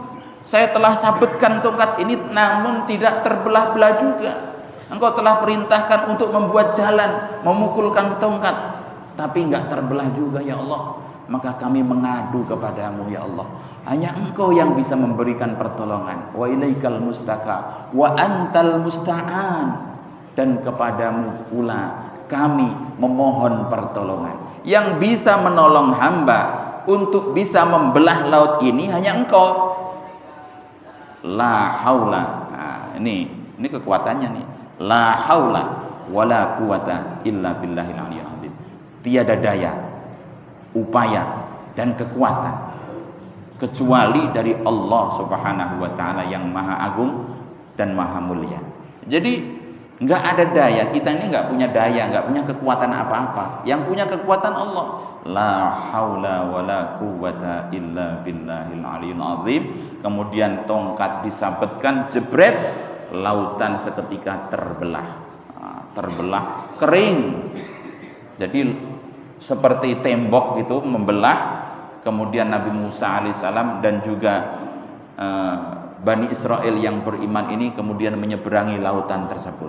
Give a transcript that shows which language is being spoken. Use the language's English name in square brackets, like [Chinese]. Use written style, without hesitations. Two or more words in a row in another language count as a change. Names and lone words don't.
[Indonesian] Saya telah sabetkan tongkat ini namun tidak terbelah-belah juga. Engkau telah perintahkan untuk membuat jalan, memukulkan tongkat, tapi enggak terbelah juga [Arabic] ya Allah. [Indonesian] Maka kami mengadu kepadamu [Arabic] ya Allah. [Indonesian] Hanya engkau yang bisa memberikan pertolongan. [Arabic] Wa ilaikal mustaka wa antal musta'an, [Indonesian] dan kepadamu pula kami memohon pertolongan. Yang bisa menolong hamba untuk bisa membelah laut ini hanya engkau. [Arabic] La haula. [Indonesian] Nah, ini kekuatannya nih. [Arabic] La haula wala quwata illa billahil aliyyil azim. [Indonesian] Tiada daya, upaya dan kekuatan kecuali dari Allah [Arabic] Subhanahu wa taala [Indonesian] yang Maha Agung dan Maha Mulia. Jadi enggak ada daya, kita ini enggak punya daya, enggak punya kekuatan apa-apa. Yang punya kekuatan Allah. [Arabic] La haula wala quwwata illa billahil aliyyil azim. [Indonesian] Kemudian tongkat disabetkan, jebret, lautan seketika terbelah. Terbelah, kering. Jadi seperti tembok itu membelah. Kemudian Nabi Musa alaihissalam dan juga Bani Israel yang beriman ini kemudian menyeberangi lautan tersebut.